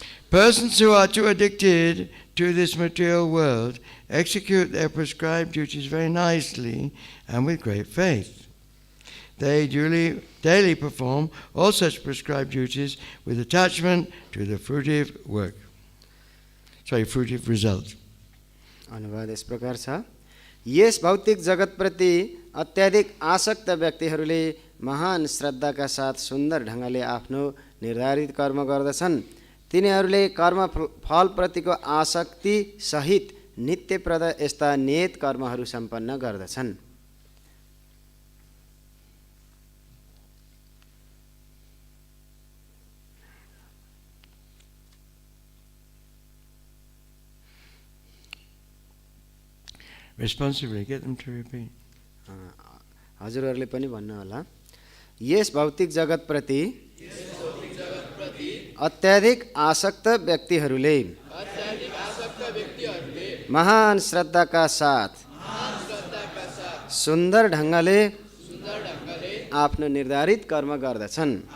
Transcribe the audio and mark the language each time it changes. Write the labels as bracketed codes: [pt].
[en] Persons who are too addicted to this material world execute their prescribed duties very nicely and with great faith. They daily perform all such prescribed duties with attachment to the fruitive work. Fruitive result. [ne] अनुवाद इस प्रकार छ यस भौतिक जगत प्रति अत्याधिक आसक्त व्यक्तिहरूले महान श्रद्धाका साथ सुन्दर ढङ्गले आफ्नो निर्धारित कर्म गर्दछन्। तिनीहरूले कर्म फल प्रतिको आसक्ति सहित नित्यप्रद यस्ता नियत कर्महरू सम्पन्न गर्दछन्। [en] Responsibly, get them to repeat. [ne] हजुरहरूले पनि भन्नु होला यस भौतिक जगत प्रति अत्याधिक आसक्त व्यक्तिहरूले महान श्रद्धाका साथ सुन्दर ढङ्गले आफ्नो निर्धारित कर्म गर्दछन्।